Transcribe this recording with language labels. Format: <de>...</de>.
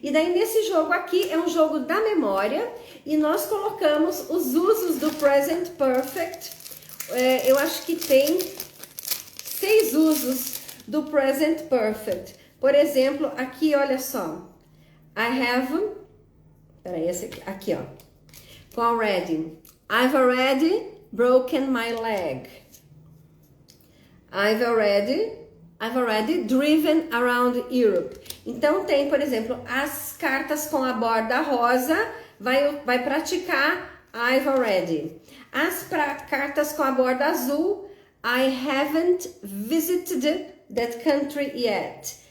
<pt>E daí nesse jogo aqui é um jogo da memória, e nós colocamos os usos do present perfect. Eu acho que tem 6 usos do present perfect. Por exemplo, aqui, olha só.</pt> <en>I have...</en> <pt>Peraí, esse aqui, ó. Com already.</pt> <en>I've already broken my leg. I've already driven around Europe.</en> <pt>Então, tem, por exemplo, as cartas com a borda rosa, vai praticar I've already. As cartas com a borda azul,</pt> <en>I haven't visited that country yet.</en>